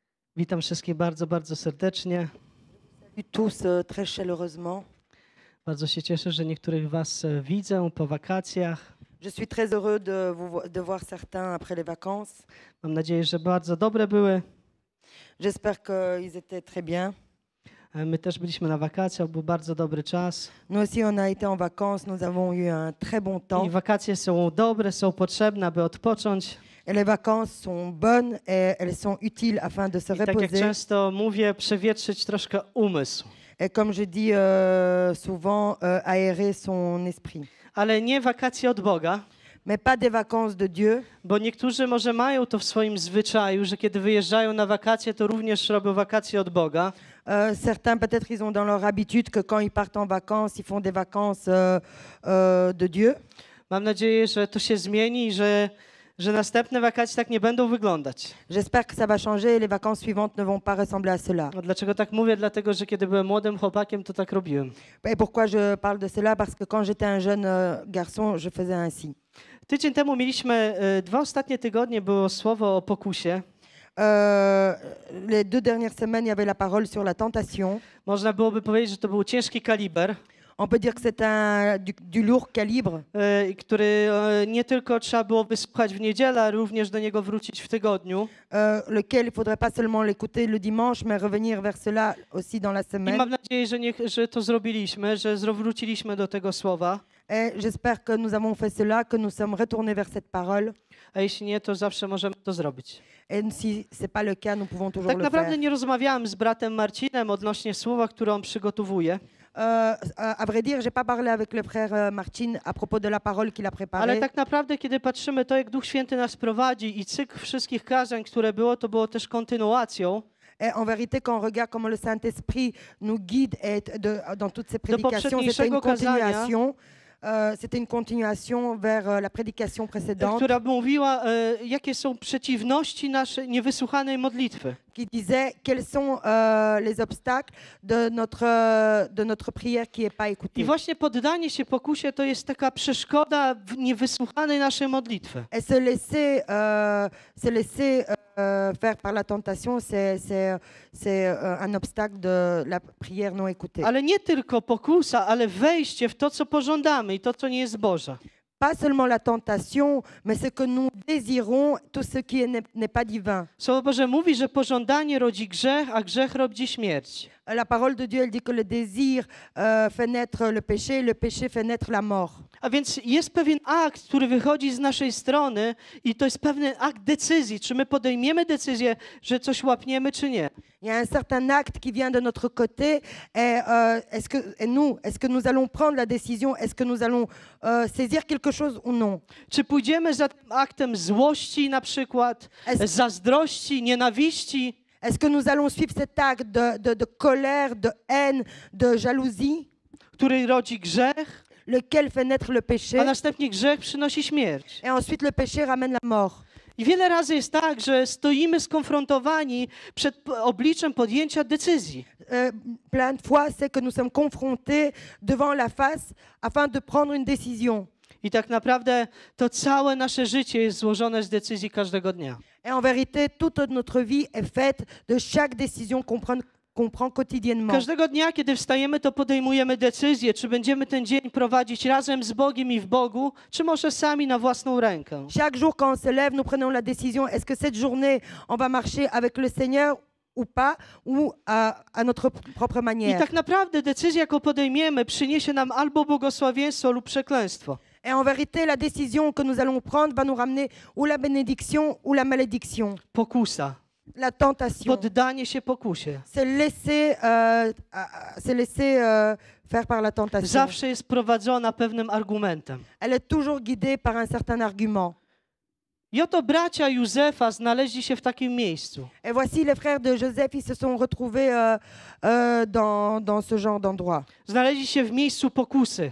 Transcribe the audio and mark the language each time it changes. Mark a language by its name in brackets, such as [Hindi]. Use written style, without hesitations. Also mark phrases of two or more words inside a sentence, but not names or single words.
[Polish] Witam wszystkich bardzo, bardzo serdecznie. [French] Salut tous très chaleureusement. [Polish] Bardzo się cieszę, że niektórych Was widzę po wakacjach. [French] Je suis très heureux de voir certains après les vacances. [Polish] Mam nadzieję, że bardzo dobre były. [French] J'espère qu'ils étaient très bien. [Polish] My też byliśmy na wakacjach, był bardzo dobry czas. [French] Nous aussi, on a été en vacances, nous avons eu un très bon temps. [Polish] I wakacje są dobre, są potrzebne, aby odpocząć. [French] Et les vacances sont bonnes et elles sont utiles afin de se [Polish] I tak jak [French] reposer. [Polish] często mówię, przewietrzyć troszkę umysł. [French] Et comme je dis souvent, aérer son esprit. [Polish] Ale nie wakacje od Boga, [French] Mais pas des vacances de Dieu. [Polish] bo niektórzy może mają to w swoim zwyczaju, że kiedy wyjeżdżają na wakacje, to również robią wakacje od Boga. [French] Certains, peut-être, ils ont dans leur habitude que quand ils partent en vacances, ils font des vacances de Dieu. [Polish] Mam nadzieję, że to się zmieni i że następne wakacje tak nie będą wyglądać. [French] J'espère que ça va changer et les vacances suivantes ne vont pas ressembler à cela. [Polish] No, dlaczego tak mówię? Dlatego, że kiedy byłem młodym chłopakiem, to tak robiłem. [French] Et pourquoi je parle de cela? Parce que quand j'étais un jeune garçon, je faisais ainsi. [Polish] Tydzień temu mieliśmy, 2 ostatnie tygodnie było słowo o pokusie. [French] Les 2 dernières semaines, il y avait la parole sur la tentation. [Polish] Można byłoby powiedzieć, że to był ciężki kaliber, [French] On peut dire que c'est du lourd calibre, [Polish] który nie tylko trzeba było wysłuchać w niedzielę, ale również do niego wrócić w tygodniu. [French] lequel il faudrait pas seulement l'écouter le dimanche, mais revenir vers cela aussi dans la [Polish] I [French] semaine. [Polish] mam nadzieję, że to zrobiliśmy, że wróciliśmy do tego słowa. [French] Et j'espère que nous avons fait cela, que nous sommes retournés vers cette parole. [Polish] A jeśli nie, to zawsze możemy to zrobić. [French] Et si ce n'est pas le cas, nous pouvons toujours [Polish] Tak [French] le [Polish] naprawdę [French] faire. [Polish] nie rozmawiałem z bratem Marcinem odnośnie słowa, które on przygotowuje. [French] À vrai dire, j'ai pas parlé avec le frère Martin à propos de la parole qu'il a préparée. [Polish] Ale tak naprawdę, kiedy patrzymy to, jak Duch Święty nas prowadzi i cykl wszystkich kazań, które było, to było też kontynuacją. [French] Et en vérité, quand on regarde comment le Saint-Esprit nous guide dans toutes ces prédications, [Polish] poprzedniejszego kazania, [French] c'était une continuation vers la prédication précédente [Polish] która mówiła, jakie są przeciwności naszej niewysłuchanej modlitwy. [French] qui disait quels sont les obstacles de notre prière qui n'est pas [Polish] I [French] écoutée. [Polish] właśnie poddanie się pokusie to jest taka przeszkoda w niewysłuchanej naszej modlitwy. [French] Et se laisser faire par la tentation, c'est un obstacle de la prière non écoutée. [Polish] Ale nie tylko pokusa, ale wejście w to, co pożądamy i to, co nie jest Boże. [French] Pas seulement la tentation, mais ce que nous désirons, tout ce qui n'est pas divin. [Polish] Słowo Boże mówi, że pożądanie rodzi grzech, a grzech rodzi śmierć. [French] La parole de Dieu, elle dit que le désir fait naître le péché fait naître la mort. [Polish] A więc jest pewien akt, który wychodzi z naszej strony i to jest pewien akt decyzji, czy my podejmiemy decyzję, że coś łapniemy, czy nie. [French] Il y a un certain acte qui vient de notre côté. Et, est-ce que nous allons prendre la décision? Est-ce que nous allons saisir quelque chose ou non? [Polish] Czy pójdziemy za tym aktem złości na przykład, zazdrości, nienawiści? [French] Est-ce que nous allons suivre cet acte de colère, de haine, de jalousie, [Polish] Który rodzi grzech, [French] lequel fait naître le [Polish] a [French] péché? [Polish] następnie grzech przynosi śmierć. [French] Et ensuite, le péché ramène la mort. [Polish] I wiele razy jest tak, że stoimy skonfrontowani przed obliczem podjęcia decyzji. [French] Plein de fois, c'est que nous sommes confrontés devant la face afin de prendre une décision. [Polish] I tak naprawdę to całe nasze życie jest złożone z decyzji każdego dnia. [French] Et en vérité, toute notre vie est faite de chaque décision qu'on prend quotidiennement. [Polish] Każdego dnia, kiedy wstajemy, to podejmujemy decyzję, czy będziemy ten dzień prowadzić razem z Bogiem i w Bogu, czy może sami na własną rękę. [French] Chaque jour, quand on se lève, nous prenons la décision, est-ce que cette journée, on va marcher avec le Seigneur ou pas, ou à notre propre [Polish] I [French] manière. [Polish] tak naprawdę decyzja, jaką podejmiemy, przyniesie nam albo błogosławieństwo lub przekleństwo. [French] Et en vérité, la décision que nous allons prendre va nous ramener ou la bénédiction ou la malédiction. [Polish] Pokusa, [French] La tentation. [Polish] poddanie się pokusie. [French] Se laisser faire par la tentation. [Polish] Zawsze jest prowadzona pewnym argumentem. [French] Elle est toujours guidée par un certain argument. [Polish] I oto bracia Józefa znaleźli się w takim miejscu. [French] Et voici les frères de Joseph, ils se sont retrouvés dans ce genre d'endroit. [Polish] Znaleźli się w miejscu pokusy.